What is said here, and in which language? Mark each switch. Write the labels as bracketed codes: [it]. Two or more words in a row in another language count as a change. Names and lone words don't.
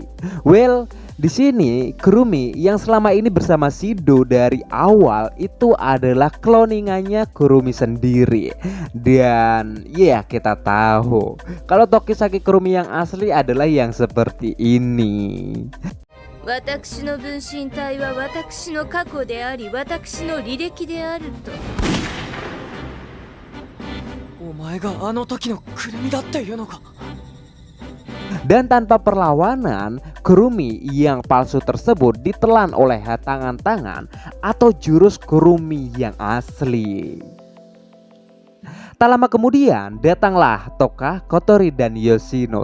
[id] Well, di sini Kurumi yang selama ini bersama Shido dari awal itu adalah cloningannya Kurumi sendiri. Dan ya kita tahu kalau Tokisaki Kurumi yang asli adalah yang seperti ini. [ja] 私の分身体は私の過去であり、私の履歴であると。お前があの時のくるみだっていうのか。 [id] Dan tanpa perlawanan, Kurumi yang palsu tersebut ditelan oleh tangan-tangan atau jurus Kurumi yang asli. Tak lama kemudian datanglah Toka, Kotori, dan Yoshino.